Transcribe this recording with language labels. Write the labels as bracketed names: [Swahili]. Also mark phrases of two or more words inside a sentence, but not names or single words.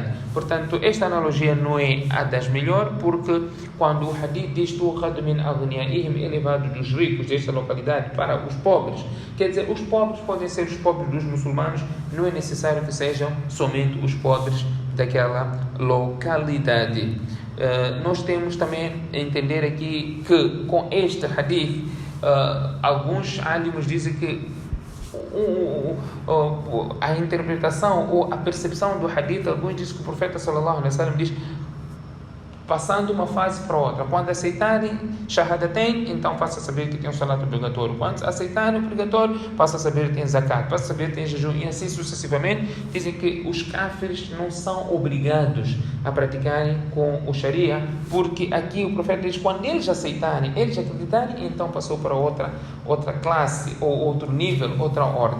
[Portuguese] Portanto, esta analogia não é a das melhores, porque quando o hadith diz [Arabic] تؤخذ من أغنيائهم, [Portuguese] é levado dos ricos desta localidade para os pobres, quer dizer, os pobres podem ser os pobres dos muçulmanos, não é necessário que sejam somente os pobres daquela localidade. Nós temos também a entender aqui que com este hadith alguns álimos dizem que a interpretação ou a percepção do hadith, alguns dizem que o profeta [Arabic] صلى الله عليه وسلم [Portuguese] diz passando uma fase para outra. Quando aceitarem shahadatain, então passa a saber que tem um salat obrigatório. Quando aceitarem o obrigatório, passa a saber que tem zakat, passa a saber que tem jejum, e assim sucessivamente. Dizem que os kafirs não são obrigados a praticarem com o Sharia, porque aqui o profeta diz, quando eles aceitarem, eles acreditarem, então passou para outra classe, ou outro nível, outra ordem.